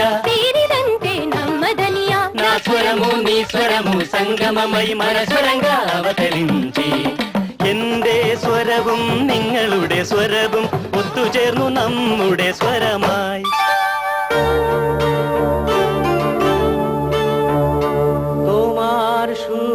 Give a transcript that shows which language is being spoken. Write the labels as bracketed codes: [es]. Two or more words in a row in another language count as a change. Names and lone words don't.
[te] తీరిదంతే నమ్మదనియా నా స్వరము నీ స్వరము సంగమమై మన స్వరంగా అవతరించి [ml] എന്റെ സ്വരവും നിങ്ങളുടെ സ്വരവും ഒത്തുചേർന്നു നമ്മുടെ സ്വരമായി [bn] তোমার সুর